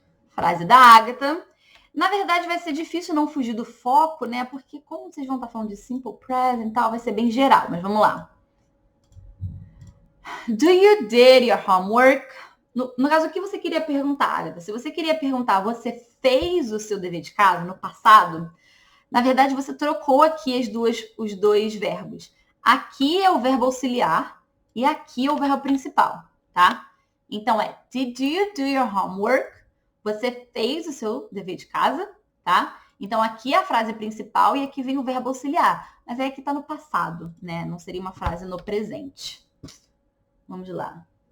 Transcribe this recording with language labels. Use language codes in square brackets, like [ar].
[pt] Frase da Agatha. Na verdade, vai ser difícil não fugir do foco, né? Porque como vocês vão estar falando de simple present e tal, vai ser bem geral. Mas vamos lá. [en] Do you did your homework? [pt] No caso, o que você queria perguntar, Agatha? Se você queria perguntar, você fez o seu dever de casa no passado? Na verdade, você trocou aqui os dois verbos. Aqui é o verbo auxiliar e aqui é o verbo principal, tá? Então, [en] did you do your homework? [pt] Você fez o seu dever de casa, tá? Então, aqui é a frase principal e aqui vem o verbo auxiliar. Mas aí aqui tá no passado, né? Não seria uma frase no presente. Vamos lá.